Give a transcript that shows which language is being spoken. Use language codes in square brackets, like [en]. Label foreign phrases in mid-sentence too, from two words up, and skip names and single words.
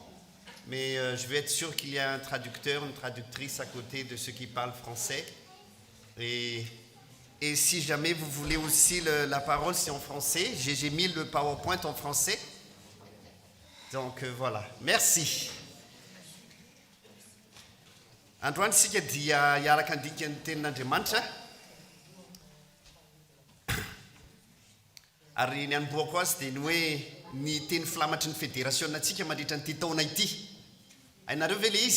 [fr] Mais je vais être sûr qu'il y a un traducteur, une traductrice à côté de ceux qui parlent français. Et si jamais vous voulez aussi la parole, c'est en français. J'ai mis le PowerPoint en français. Donc voilà, merci. [mg] Androany sika dia hiaraka andika ny tenin'Andriamanitra. Ary ny anomboako azy dia ny hoe ny teny filamatry ny fédération-natsika mandritra ny taona ity. Hainareo ve le izy?